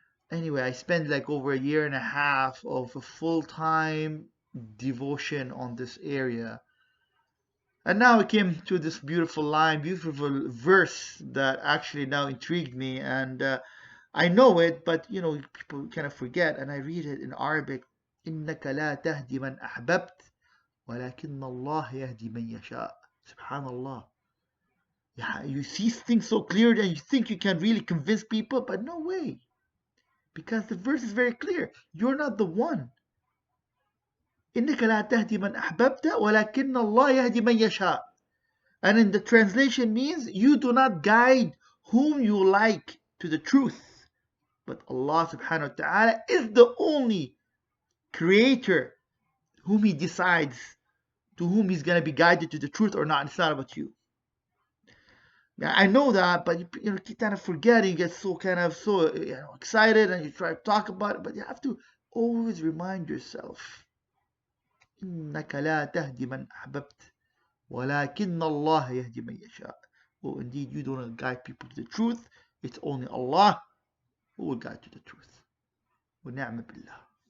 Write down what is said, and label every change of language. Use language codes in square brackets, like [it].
[en] Anyway, I spent like over a year and a half of a full-time devotion on this area. And now I came to this beautiful line, beautiful verse that actually now intrigued me. And I know it, but people kind of forget. And I read it in Arabic. [ar] إنك لا تهدي من أحببت ولكن الله يهدي من يشاء. Subhanallah. [en] Yeah, you see things so clear and you think you can really convince people, but no way. Because the verse is very clear. You're not the one. [ar] إنك لا تهدي من أحببت ولكن الله يهدي من يشاء. [en] And in the translation means you do not guide whom you like to the truth. But Allah subhanahu wa ta'ala is the only creator whom He decides to whom He's going to be guided to the truth or not. It's not about you. Yeah, I know that, but you keep kind of forgetting, you get so kind of so excited and you try to talk about it, but you have to always remind yourself. [ar] إنك لا تهدي من أحببت ولكن الله يهدي من يشاء. [en] Oh, indeed, you don't guide people to the truth. It's only Allah who will guide to the truth. ونعم بالله.